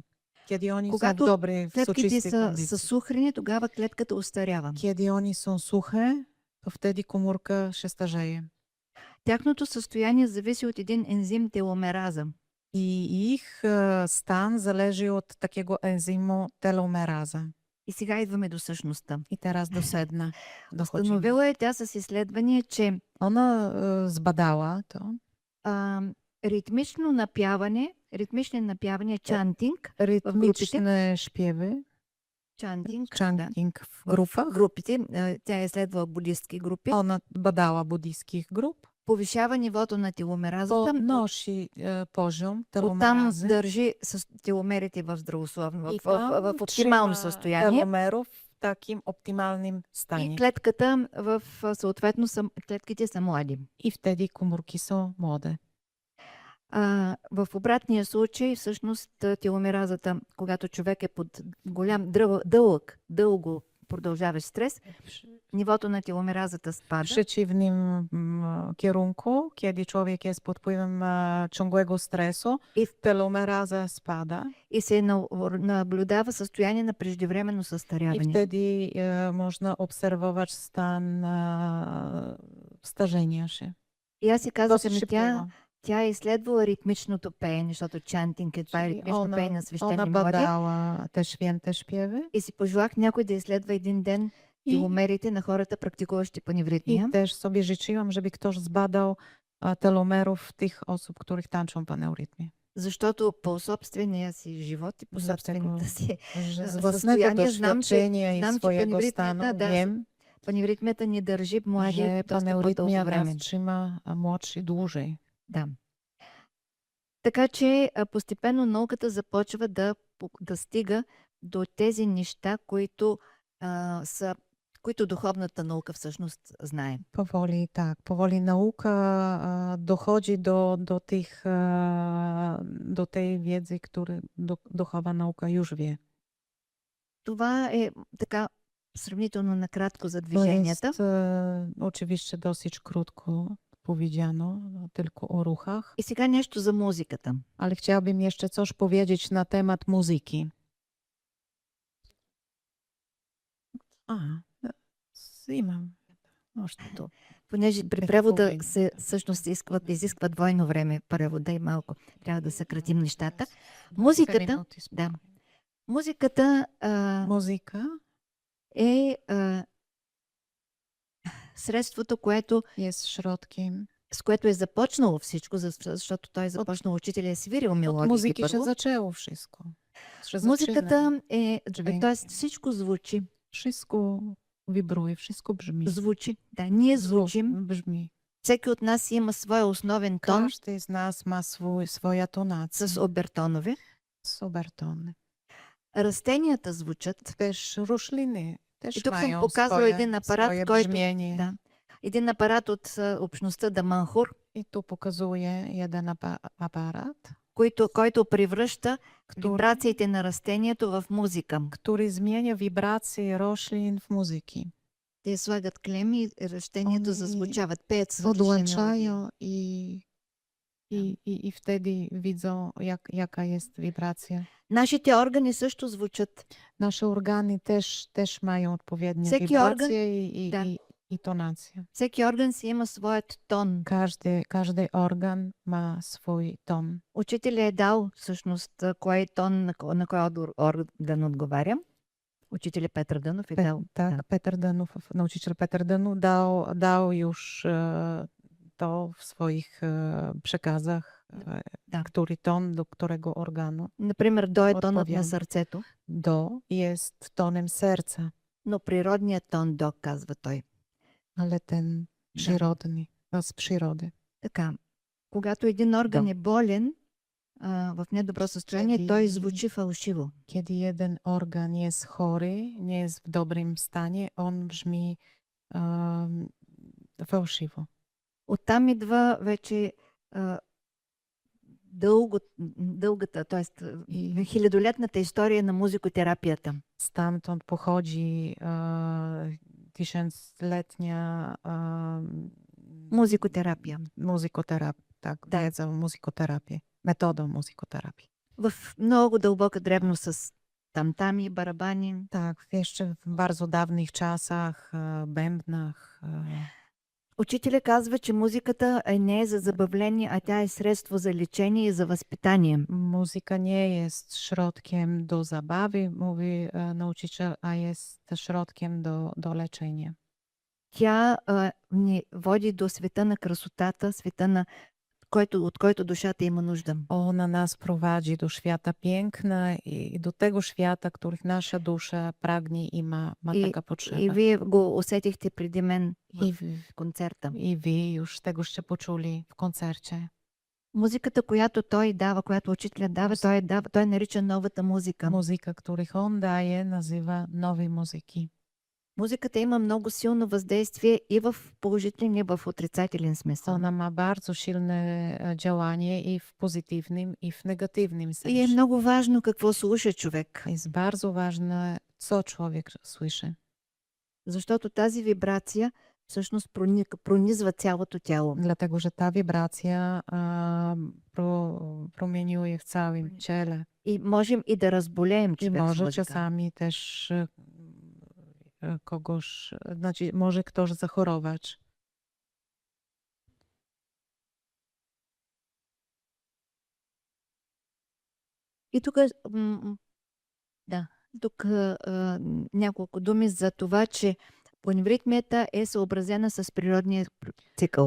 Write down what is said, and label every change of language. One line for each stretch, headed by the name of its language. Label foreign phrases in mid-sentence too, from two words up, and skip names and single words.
Polish: Kiedy oni są w
Bulgarian: Когато
Polish: dobrej, w
Bulgarian: клетките
Polish: soczystej
Bulgarian: са
Polish: kondycji.
Bulgarian: сухрени, тогава клетката остарява.
Polish: Kiedy oni są suche, to wtedy komórka się starzeje.
Bulgarian: Тяхното състояние зависи от един ензим теломераза.
Polish: I ich stan zależy od takiego enzymu telomeraza.
Bulgarian: И сега идваме до същността.
Polish: I teraz do sedna dochodzimy.
Bulgarian: Установила е тя с изследвания, че
Polish: Ona zbadała to.
Bulgarian: ритмични напяване, чантинг,
Polish: Rytmiczne śpiewy,
Bulgarian: чантинг, да,
Polish: chanting w grupach.
Bulgarian: групите, тя е изследвала будистки групи,
Polish: Ona badała buddyjskich grup.
Bulgarian: повишава нивото на теломеразата,
Polish: Podnosi poziom
Bulgarian: оттам
Polish: telomerazy.
Bulgarian: държи с теломерите в здравословно,
Polish: I
Bulgarian: в
Polish: tam
Bulgarian: оптимално
Polish: trzyma
Bulgarian: състояние.
Polish: telomerów w takim optymalnym
Bulgarian: И
Polish: stanie.
Bulgarian: клетката съответно клетките са млади.
Polish: I wtedy komórki są młode.
Bulgarian: В обратния случай, всъщност, теломеразата, когато човек е под голям, дълго продължаващ стрес, нивото на теломеразата
Polish: W
Bulgarian: спада
Polish: przeciwnym kierunku, kiedy człowiek jest pod wpływem ciągłego stresu,
Bulgarian: и,
Polish: telomeraza spada
Bulgarian: и се наблюдава състояние на преждевременно
Polish: i
Bulgarian: състаряване.
Polish: wtedy można obserwować stan starzenia się.
Bulgarian: И аз си казвам,
Polish: Dosyć szybkiego.
Bulgarian: тя е изследвала ритмичното пеене, защото чантинг е това е
Polish: Czyli
Bulgarian: ритмично пеене на свещени
Polish: ona
Bulgarian: мелодии.
Polish: badała te święte śpiewy
Bulgarian: И си пожелах някой да изследва един ден
Polish: i,
Bulgarian: теломерите на хората, практикуващи паневритмия.
Polish: i też sobie życzyłam, żeby ktoś zbadał telomerów tych osób, których tańczą paneurytmie.
Bulgarian: Защото по собствения си живот и по собствената си
Polish: Że z
Bulgarian: състояние
Polish: własnego
Bulgarian: знам,
Polish: doświadczenia i
Bulgarian: знам, че
Polish: swojego
Bulgarian: paneurytmията,
Polish: stanu
Bulgarian: да,
Polish: wiem,
Bulgarian: паневритмията ни държи млади
Polish: że
Bulgarian: доста по-дълго
Polish: paneurytmia
Bulgarian: време.
Polish: nas trzyma młodszy dłużej.
Bulgarian: Да. Така че постепенно науката започва да стига до тези неща, които духовната наука всъщност знае.
Polish: Powoli, tak, powoli nauka dochodzi do tej wiedzy, której duchowa nauka już wie.
Bulgarian: Това е така сравнително накратко за
Polish: To
Bulgarian: движенията.
Polish: jest oczywiście dosyć krótko powiedziano, tylko o ruchach,
Bulgarian: И сега нещо за музиката.
Polish: ale chciałabym jeszcze coś powiedzieć na temat muzyki.
Bulgarian: Имам. Още понеже при превода всъщност изисква двойно време превода и малко трябва да съкратим нещата. Музиката, да. Музиката
Polish: Muzyka
Bulgarian: е средството,
Polish: jest środkiem.
Bulgarian: с което е започнало всичко, защото той е започнал учителя е свирил
Polish: Od
Bulgarian: мелодии
Polish: muzyki się
Bulgarian: първо.
Polish: zaczęło wszystko. Się zaczyna.
Bulgarian: Музиката е,
Polish: Dźwięk.
Bulgarian: т.е. всичко звучи.
Polish: Wszystko wibruje, wszystko brzmi.
Bulgarian: Звучи. Да, ние звучим.
Polish: Brzmi.
Bulgarian: Всеки от нас има своя основен тон
Polish: Każdy z nas ma swoja tonacja.
Bulgarian: с обертонове.
Polish: Z obertony.
Bulgarian: Растенията звучат.
Polish: Też rośliny
Bulgarian: И
Polish: też
Bulgarian: тук съм
Polish: mają
Bulgarian: показала
Polish: swoje,
Bulgarian: един апарат,
Polish: swoje
Bulgarian: който...
Polish: brzmienie.
Bulgarian: Да. Един апарат от общността Даманхур,
Polish: I tu pokazuje jeden aparat,
Bulgarian: който превръща
Polish: który,
Bulgarian: вибрациите на растението в музика.
Polish: który zmienia wibracje roślin w muzyki.
Bulgarian: Те слагат клеми и растението
Polish: Они
Bulgarian: зазвучават, пеят свършени мелодии.
Polish: Podłączają i wtedy widzą, jaka jest wibracja.
Bulgarian: Нашите органи също звучат.
Polish: Nasze organy też mają odpowiednie
Bulgarian: Всеки
Polish: wibracje
Bulgarian: да.
Polish: i tonację.
Bulgarian: Всеки орган си има своят тон.
Polish: Każdy organ ma swój ton.
Bulgarian: Учителя е дал всъщност кой тон на кой орган отговаря. Учителя Петър Дънов е дал.
Polish: Tak,
Bulgarian: Да.
Polish: Peter Dęnów, nauczyciel Peter Dęnów dał już to w swoich przekazach,
Bulgarian: Да.
Polish: który ton do którego organu.
Bulgarian: Например, до е тонът на
Polish: Odpowiada.
Bulgarian: сърцето,
Polish: Do jest tonem serca,
Bulgarian: но природният тон до, казва той.
Polish: ale ten przyrodni, z przyrody.
Bulgarian: Така, когато един орган Да. е болен, в недобро състояние, той
Polish: Kiedy,
Bulgarian: звучи фалшиво.
Polish: kiedy jeden organ jest chory, nie jest w dobrym stanie, on brzmi em, fałszywo.
Bulgarian: Оттам идва вече а, дългата, т.е.
Polish: I
Bulgarian: хилядолетната история на музикотерапията.
Polish: stamtąd pochodzi tysiącletnia
Bulgarian: Музикотерапия.
Polish: muzykoterapia, tak, Tak. wiedza o muzykoterapię, metodą muzykoterapii.
Bulgarian: В много дълбока древност с тамтами, барабани.
Polish: Tak, jeszcze w bardzo dawnych czasach, bębnach.
Bulgarian: Учителя казва, че музиката не е за забавление, а тя е средство за лечение и за възпитание.
Polish: Muzyka nie jest środkiem do zabawy, mówi nauczyciel, a jest środkiem do leczenia.
Bulgarian: Тя ни води до света на красотата, света на от който душата има нужда.
Polish: Ona nas prowadzi do świata piękna i do tego świata, których nasza dusza pragnie i ma taka
Bulgarian: И
Polish: potrzeba.
Bulgarian: вие го усетихте преди мен
Polish: I,
Bulgarian: в концерта.
Polish: I wy już tegoście poczuli w koncercie.
Bulgarian: Музиката, която той дава, която учителя дава, той нарича новата музика.
Polish: Muzyka, których on daje, nazywa nowej muzyki.
Bulgarian: Музиката има много силно въздействие и в положителен, и в отрицателен смисъл.
Polish: Ona ma bardzo silne działanie i w pozytywnym, i w negatywnym
Bulgarian: И е
Polish: sensie.
Bulgarian: много важно какво слуша човек.
Polish: Jest bardzo ważne, co człowiek słyszy.
Bulgarian: Защото тази вибрация всъщност пронизва цялото тяло.
Polish: Dlatego, że ta wibracja promieniuje w całym ciele.
Bulgarian: И можем и да разболеем
Polish: I
Bulgarian: човек с
Polish: może
Bulgarian: музика.
Polish: czasami też kogoś, znaczy może ktoś zachorować.
Bulgarian: И тук, да, тук няколко думи за това, че паневритмията е съобразена с природния цикъл.